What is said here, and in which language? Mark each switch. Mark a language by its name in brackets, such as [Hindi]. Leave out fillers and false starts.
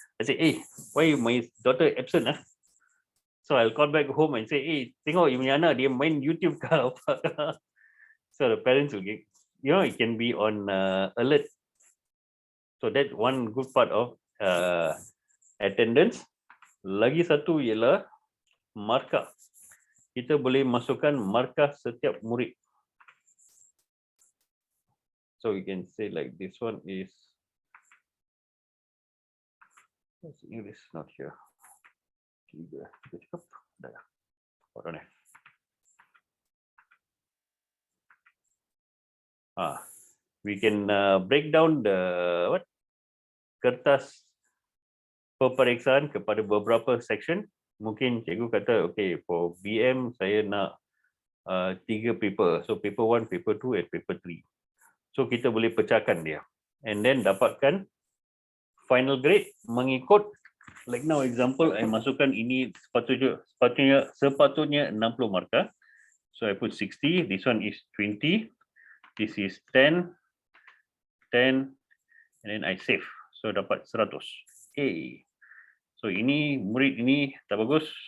[English] I say, why my daughter absent? So I'll call back home and say, [Malay] tengok you punya anak dia main YouTube ke apa. [English] So the parents will get, it can be on alert. So that one good part of attendance. [Malay] Lagi satu ialah markah. Kita boleh masukkan markah setiap murid. [English] So you can say like this one is English not here. [Malay] Kita cakap dah. [English] Hold on. We can break down the [Malay] kertas peperiksaan kepada beberapa [English] section. [Malay] Mungkin cikgu kata, [English] okay, for BM [Malay] saya nak 3 paper. [English] So paper 1, paper 2 and paper 3. So [Malay] kita boleh pecahkan dia. [English] And then [Malay] dapatkan final grade mengikut, [English] like now example, I [Malay] masukkan ini sepatutnya 60 markah. [English] So I put 60, this one is 20, this is 10, and then I save. So [Malay] dapat 100. [English] So [Malay] ini murid ini tak bagus.